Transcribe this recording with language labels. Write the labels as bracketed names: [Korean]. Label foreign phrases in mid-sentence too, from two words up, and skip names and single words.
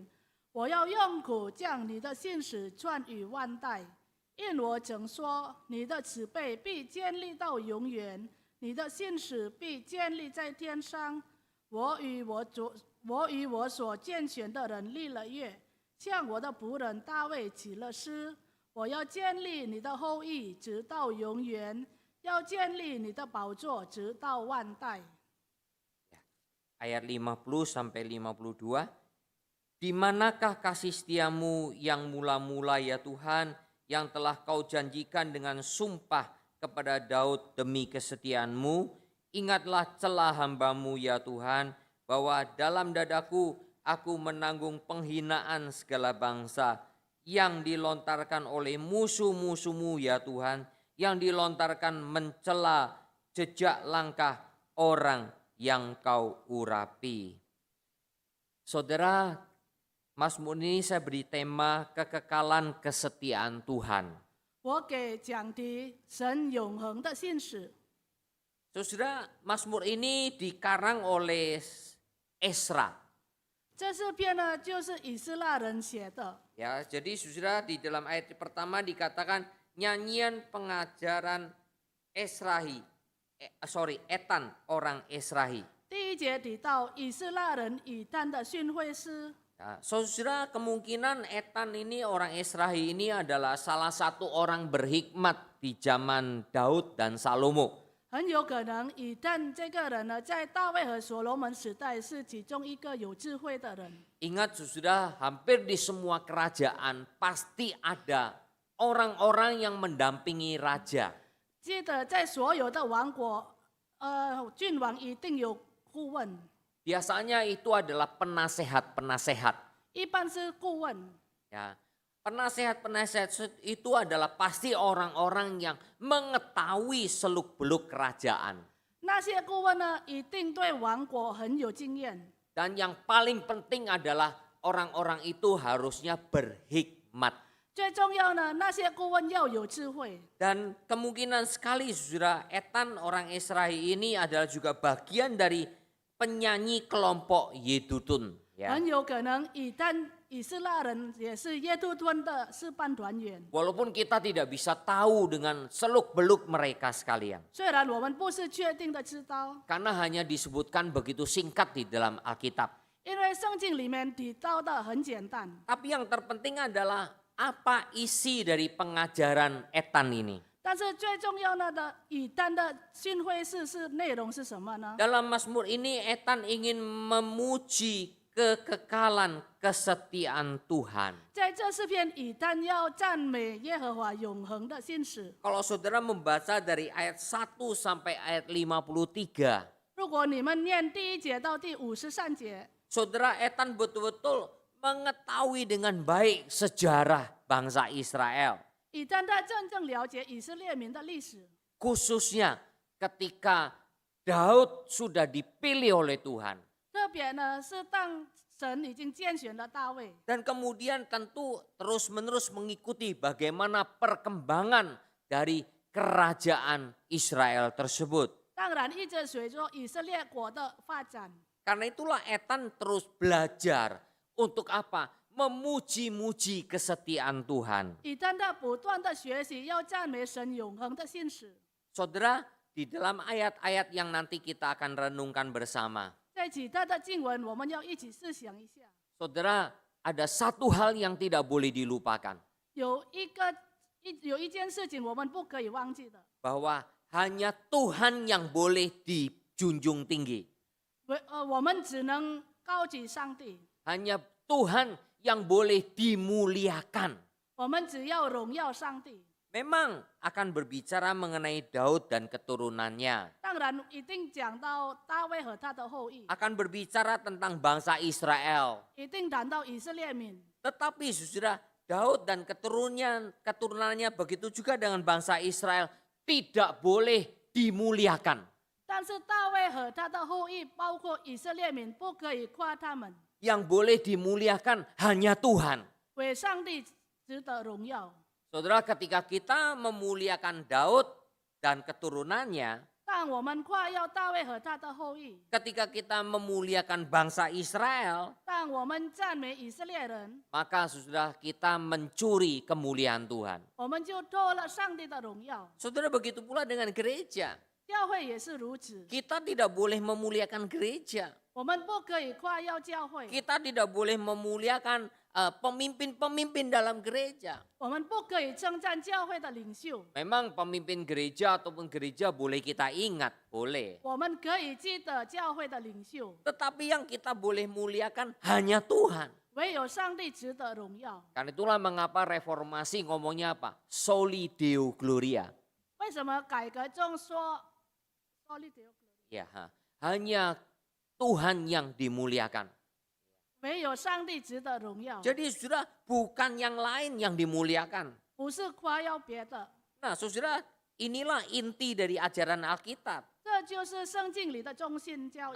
[Chinese] 我要用苦将你的信实传与万代，因我曾说，你的慈悲必建立到永远，你的信实必建立在天上。我与我所拣选的人立了约，向我的仆人大卫起了誓。我要建立你的后裔，直到永远；要建立你的宝座，直到万代。 [Indonesian] Ayat 50 sampai 52. Di manakah kasih setiamu yang mula-mula ya Tuhan, yang telah kau janjikan dengan sumpah kepada Daud demi kesetiaanmu? Ingatlah celah hambamu ya Tuhan, bahwa dalam dadaku aku menanggung penghinaan segala bangsa yang dilontarkan oleh musuh-musuhmu ya Tuhan, yang dilontarkan mencela jejak langkah orang yang kau urapi. Saudara, Mazmur ini saya beri tema kekekalan kesetiaan Tuhan. [Chinese] 我给讲题神永恒的信使。 [Indonesian] Saudara, Mazmur ini dikarang oleh Ezra. [Chinese] 这诗篇呢，就是以色列人写的。 [Indonesian] Ya, jadi saudara di dalam ayat pertama dikatakan nyanyian pengajaran Etan orang Esrahi. [Chinese] 第1节提到以色列人以他的训诲诗。 [Indonesian] Ya, saudara, kemungkinan Etan ini orang Esrahi ini adalah salah satu orang berhikmat di zaman Daud dan Salomo. [Chinese] 很有可能以探这个人呢，在大卫和所罗门时代是其中一个有智慧的人。 [Indonesian] Ingat saudara, hampir di semua kerajaan pasti ada orang-orang yang mendampingi raja. [Chinese] 记得在所有的王国，君王一定有顾问， [Indonesian] Biasanya itu adalah penasehat-penasehat. [Chinese] 一般是顾问。 [Indonesian] Ya, penasehat-penasehat itu adalah pasti orang-orang yang mengetahui seluk-beluk kerajaan. [Chinese] 那些顾问呢，一定对王国很有经验。 [Indonesian] Dan yang paling penting adalah orang-orang itu harusnya berhikmat. [Chinese] 最重要呢，那些顾问要有智慧。 [Indonesian] Dan kemungkinan sekali saudara, Etan orang Esrahi ini adalah juga bagian dari penyanyi kelompok Yedutun. Ya. [Chinese] 很有可能以色列人也是耶杜敦的示范团员。 [Indonesian] Walaupun kita tidak bisa tahu dengan seluk-beluk mereka sekalian. [Chinese] 虽然我们不是确定的知道， [Indonesian] Karena hanya disebutkan begitu singkat di dalam Alkitab. [Chinese] 因为圣经里面提到的很简单。 [Indonesian] Tapi yang terpenting adalah apa isi dari pengajaran Etan ini. [Chinese] 但是最重要的以丹的训诲是内容是什么呢？ [Indonesian] Dalam Mazmur ini Etan ingin memuji kekekalan kesetiaan Tuhan. [Chinese] 在这诗篇，以丹要赞美耶和华永恒的信使。 [Indonesian] Kalau saudara membaca dari ayat 1 sampai ayat 53, [Chinese] 如果你们念第1节到第53节， [Indonesian] saudara Etan betul-betul mengetahui dengan baik sejarah bangsa Israel. [Chinese] 以丹真正了解以色列民的历史， [Indonesian] Khususnya ketika Daud sudah dipilih oleh Tuhan. [Chinese] 特别呢是当神已经拣选了大卫， [Indonesian] Dan kemudian tentu terus-menerus mengikuti bagaimana perkembangan dari kerajaan Israel tersebut. [Chinese] 当然一直随着以色列国的发展。 [Indonesian] Karena itulah Etan terus belajar untuk apa? Memuji-muji kesetiaan Tuhan. [Chinese] 以丹不断的学习，要赞美神永恒的信使。 [Indonesian] Saudara, di dalam ayat-ayat yang nanti kita akan renungkan bersama. [Chinese] 在其他的经文，我们要一起思想一下。 [Indonesian] Saudara, ada satu hal yang tidak boleh dilupakan. [Chinese] 有一件事情我们不可以忘记的， [Indonesian] Bahwa hanya Tuhan yang boleh dijunjung tinggi. [Chinese] 我们只能高举上帝， [Indonesian] Hanya Tuhan yang boleh dimuliakan. [Chinese] 我们只要荣耀上帝。 [Indonesian] memang akan berbicara mengenai Daud dan keturunannya. [Chinese] 当然一定讲到大卫和他的后裔， [Indonesian] Akan berbicara tentang bangsa Israel. [Chinese] 一定谈到以色列民。 [Indonesian] Tetapi saudara, Daud dan keturunannya begitu juga dengan bangsa Israel tidak boleh dimuliakan. [Chinese] 但是大卫和他的后裔，包括以色列民，不可以夸他们， [Indonesian] Yang boleh dimuliakan hanya Tuhan. [Chinese] 为上帝值得荣耀。 [Indonesian] Saudara, ketika kita memuliakan Daud dan keturunannya, [Chinese] 但我们夸耀大卫和他的后裔， [Indonesian] ketika kita memuliakan bangsa Israel, [Chinese] 但我们赞美以色列人， [Indonesian] maka saudara kita mencuri kemuliaan Tuhan. [Chinese] 我们就偷了上帝的荣耀。 [Indonesian] Saudara, begitu pula dengan gereja. [Chinese] 教会也是如此， [Indonesian] Kita tidak boleh memuliakan gereja. [Chinese] 我们不可以夸耀教会， [Indonesian] Kita tidak boleh memuliakan pemimpin-pemimpin dalam gereja. [Chinese] 我们不可以称赞教会的领袖， [Indonesian] Memang pemimpin gereja ataupun gereja boleh kita ingat, boleh. [Chinese] 我们可以记得教会的领袖， [Indonesian] Tetapi yang kita boleh muliakan hanya Tuhan. [Chinese] 唯有上帝值得荣耀。 [Indonesian] Karena itulah mengapa reformasi ngomongnya apa? [Latin] Soli Deo Gloria. [Chinese] 为什么改革中说 [Latin] Soli Deo Gloria， [Indonesian] Ya, hanya Tuhan yang dimuliakan. [Chinese] 唯有上帝值得荣耀， [Indonesian] Jadi saudara, bukan yang lain yang dimuliakan. [Chinese] 不是夸耀别的。 [Indonesian] Nah saudara, inilah inti dari ajaran Alkitab. [Chinese] 这就是圣经里的中心教